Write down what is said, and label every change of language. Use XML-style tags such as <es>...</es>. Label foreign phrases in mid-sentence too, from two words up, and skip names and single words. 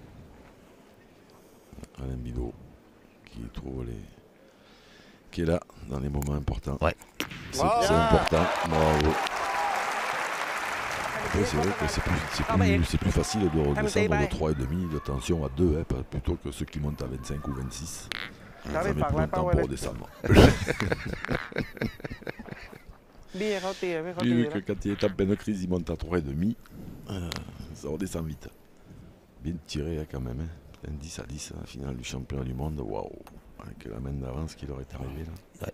<fr>Alain Bidot qui est là dans les moments importants. Ouais. C'est important. Bravo. Après, c'est vrai que c'est plus facile de redescendre de 3,5 de tension à 2 hein, plutôt que ceux qui montent à 25 ou 26. Ça met plus longtemps pour redescendre.</fr> <th>บี้ให้เขาตีให้เขา</th> <fr>J'ai</fr> <th>ตี</th> <fr>vu</fr> <th>นะ</th> <fr>que quand il est en pleine crise, il monte à 3,5. Ça redescend vite. Bien tiré hein, quand même. Hein. Un 10 à 10 à la finale du championnat du monde. Waouh. Avec la main d'avance qui leur est arrivée là. Ouais.</fr>